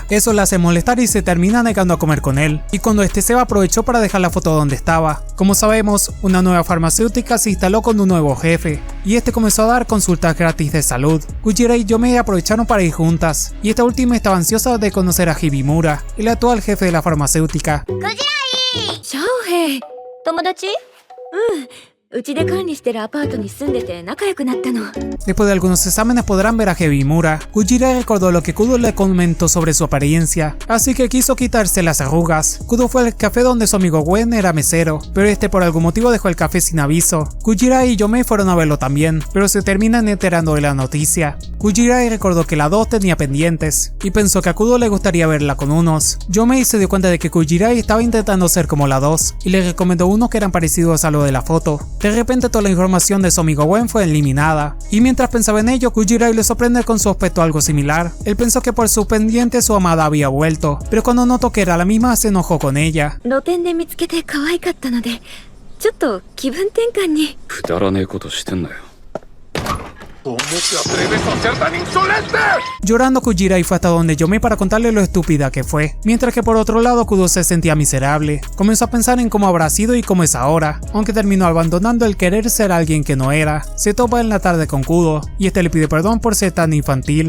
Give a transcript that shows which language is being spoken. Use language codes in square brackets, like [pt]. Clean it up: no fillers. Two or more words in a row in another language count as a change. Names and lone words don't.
[es] Eso la hace molestar y se termina negando a comer con él, y cuando este se va aprovechó para dejar la foto donde estaba. Como sabemos, una nueva farmacéutica se instaló con un nuevo jefe, y este comenzó a dar consultas gratis de salud. Kujirai y Yomei aprovecharon para ir juntas, y esta última estaba ansiosa de conocer a Hibimura, el actual jefe de la farmacéutica. [ja] シャオヘイ、友達？うちで管理してるアパートに住んでて仲良くなったの。 [es] Después de algunos exámenes podrán ver a Hibimura. Kujirai recordó lo que Kudo le comentó sobre su apariencia, así que quiso quitarse las arrugas. Kudo fue al café donde su amigo Gwen era mesero, pero este por algún motivo dejó el café sin aviso. Kujirai y Yomei fueron a verlo también, pero se terminan enterando de la noticia. Kujirai recordó que la 2 tenía pendientes, y pensó que a Kudo le gustaría verla con unos. Yomei se dio cuenta de que Kujirai estaba intentando ser como la 2, y le recomendó unos que eran parecidos a lo de la foto. De repente toda la información de su amigo Gwen fue eliminada, y mientras pensaba en ello, Kujirai le sorprende con su aspecto algo similar. Él pensó que por sus pendientes su amada había vuelto, pero cuando notó que era la misma se enojó con ella. [ja] 露店で見つけて可愛かったので、ちょっと気分転換に。くだらねえことしてんなよ。 [es] ¿Cómo te atreves a ser tan insolente? Llorando, Kujirai fue hasta donde Yomei para contarle lo estúpida que fue, mientras que por otro lado Kudo se sentía miserable. Comenzó a pensar en cómo habrá sido y cómo es ahora, aunque terminó abandonando el querer ser alguien que no era. Se topa en la tarde con Kudo, y este le pide perdón por ser tan infantil.